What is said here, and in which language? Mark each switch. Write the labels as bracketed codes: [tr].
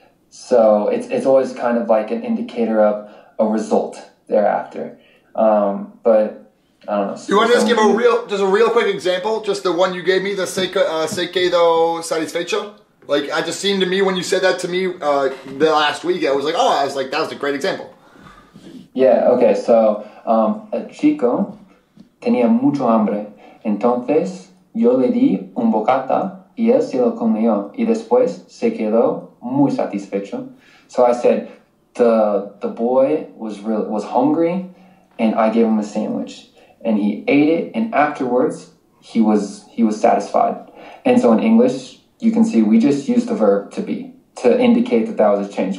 [en] So it's always kind of like an indicator of a result thereafter. But I don't know. You want to just give a real quick example? Just the one you gave me, the [es] se quedó satisfecho? [en] Like, it just seemed to me when you said that to me the last week, I was like, that was a great example. Yeah, okay, so [es] el chico tenía mucho hambre. Entonces yo le di un bocata y él se lo comió. Y después se quedó muy satisfecho. [en] So I said, the boy was hungry, and I gave him a sandwich, and he ate it, and afterwards he was satisfied. And so in English, you can see we just use the verb to be to indicate that was a change.